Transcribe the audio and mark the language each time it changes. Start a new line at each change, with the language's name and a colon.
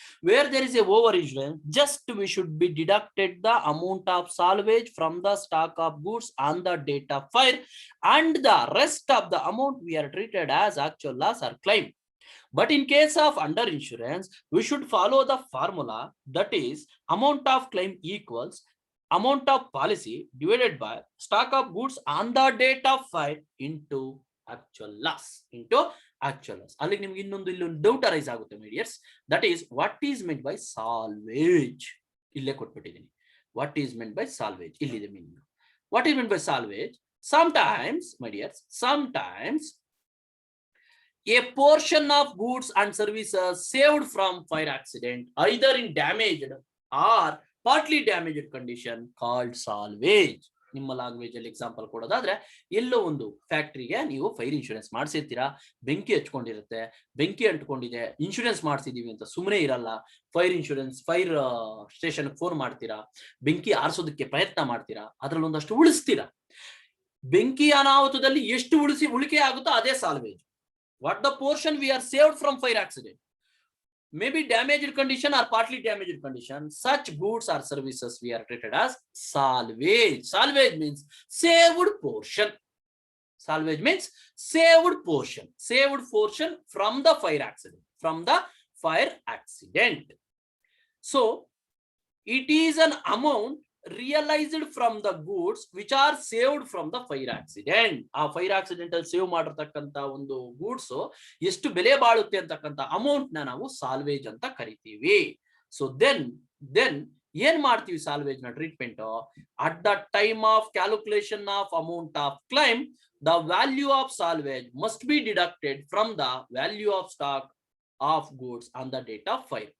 English: Where there is a over insurance, just we should be deducted the amount of salvage from the stock of goods on the date of fire, and the rest of the amount we are treated as actual loss or claim. But in case of under insurance, we should follow the formula, that is amount of claim equals amount of policy divided by stock of goods on the date of fire into actual loss.
Kannada: ಅಲ್ಲಿ ನಿಮ್ಗೆ ಇನ್ನೊಂದು doubt arise ಆಗುತ್ತೆ ಮೈ dears.
English: That is what is meant by salvage.
Kannada: ಇಲ್ಲೇ ಕೊಟ್ಬಿಟ್ಟಿದ್ದೀನಿ.
English: what is meant by salvage
Kannada: ಇಲ್ಲಿದೆ meaning.
English: What is meant by salvage? sometimes my dears, sometimes a portion of goods and services saved from fire accident either in damaged or partly damaged condition called salvage.
Kannada: ನಿಮ್ಮ language ಅಲ್ಲಿ example ಕೊಡೋದಾದ್ರೆ, ಎಲ್ಲೋ ಒಂದು ಫ್ಯಾಕ್ಟ್ರಿಗೆ ನೀವು fire insurance ಮಾಡಿಸಿರ್ತೀರಾ, ಬೆಂಕಿ ಹಚ್ಕೊಂಡಿರುತ್ತೆ, ಬೆಂಕಿ ಅಂಟ್ಕೊಂಡಿದೆ, insurance ಮಾಡಿಸಿದೀವಿ ಅಂತ ಸುಮ್ಮನೆ ಇರಲ್ಲ. Fire station phone ಮಾಡ್ತೀರಾ, ಬೆಂಕಿ ಆರಿಸೋದಕ್ಕೆ ಪ್ರಯತ್ನ ಮಾಡ್ತೀರಾ, ಅದ್ರಲ್ಲಿ ಒಂದಷ್ಟು ಉಳಿಸ್ತೀರಾ. ಬೆಂಕಿ ಅನಾಹುತದಲ್ಲಿ ಎಷ್ಟು ಉಳಿಕೆ ಆಗುತ್ತೋ ಅದೇ salvage.
English: What the portion we are saved from fire accident, maybe damaged condition or partly damaged condition, such goods or services we are treated as salvage. Salvage means saved portion. Saved portion from the fire accident. So it is an amount realized from the goods which are saved from the fire accident.
Kannada: ಆ fire accident ಅಲ್ಲಿ save ಮಾಡಿರ್ತಕ್ಕಂತ ಒಂದು goods ಎಷ್ಟು ಬೆಲೆ ಬಾಳುತ್ತೆ ಅಂತಕ್ಕಂತ amount ನ ನಾವು salvage ಅಂತ ಕರಿತೀವಿ. So then ಏನ್ ಮಾಡ್ತೀವಿ ಸಾಲ್ವೇಜ್ ನ treatment?
English: At the time of calculation of amount of claim, the value of salvage must be deducted from the value of stock of goods on the date of fire.